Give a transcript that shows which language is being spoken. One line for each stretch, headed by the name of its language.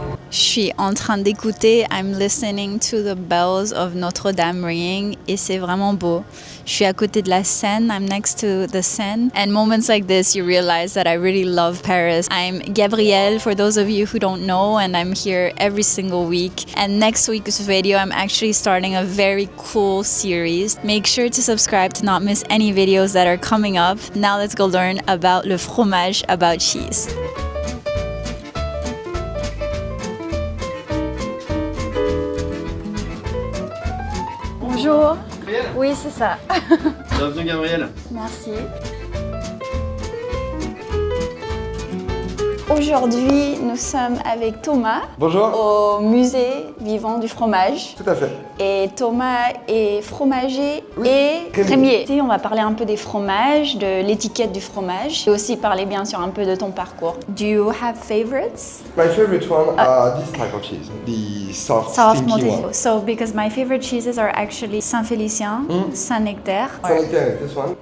French: Je suis en train d'écouter,
English: I'm listening to the bells of Notre-Dame ringing
French: et c'est vraiment beau. Je suis à côté de la Seine,
English: I'm next to the Seine. And moments like this, you realize that I really love Paris. I'm Gabrielle, for those of you who don't know, and I'm here every single week. And next week's video, I'm actually starting a very cool series. Make sure to subscribe to not miss any videos that are coming up. Now let's go learn about le fromage, about cheese.
French: Bonjour. Gabrielle. Oui, c'est ça. Bienvenue Gabrielle. Merci. Aujourd'hui, nous sommes avec Thomas. Bonjour. Au musée vivant du fromage. Tout à fait. Et Thomas est fromager Oui, et crémier. crémier. On va parler un peu des fromages, de l'étiquette du fromage et aussi parler bien sûr un peu de ton parcours.
English: Do you have favorites? My favorite one are this type of cheese, the soft stinky Montéjo. one. So because my favorite cheeses are actually Saint-Félicien, Saint-Nectaire. Saint-Nectaire is this one.